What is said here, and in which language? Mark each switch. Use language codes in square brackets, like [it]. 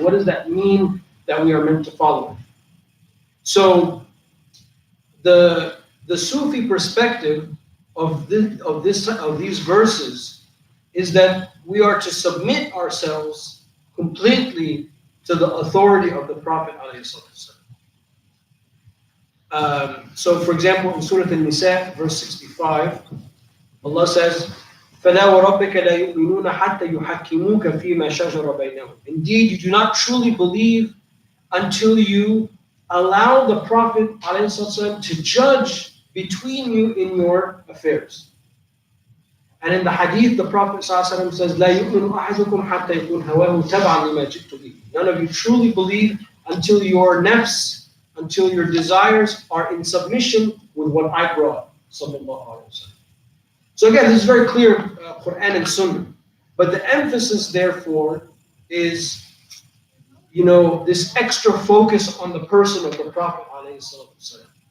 [en] What does that mean that we are meant to follow? So the Sufi perspective of these verses is that we are to submit ourselves completely to the authority of the Prophet ﷺ. So, for example, in Surah An-Nisa, verse 65, Allah says, [ar] فَلَا وَرَبِّكَ لَا يُؤْمِنُونَ حَتَّى يُحَكِّمُوكَ فِي مَا شَجَرَ بَيْنَهُم. [en] Indeed, you do not truly believe until you allow the Prophet ﷺ to judge between you in your affairs. And in the hadith, the Prophet ﷺ says, [ar] لَا يُؤْمِنُ أَحَدُكُمْ حَتَّى يَكُونَ هَوَاهُ تَبْعًا لِمَا جِئْتُ بِهِ. [en] None of you truly believe until your nafs, until your desires are in submission with what I brought. Sallallahu alaihi wasallam. So again, this is very clear, Quran and Sunnah. But the emphasis, therefore, is, this extra focus on the person of the Prophet ﷺ.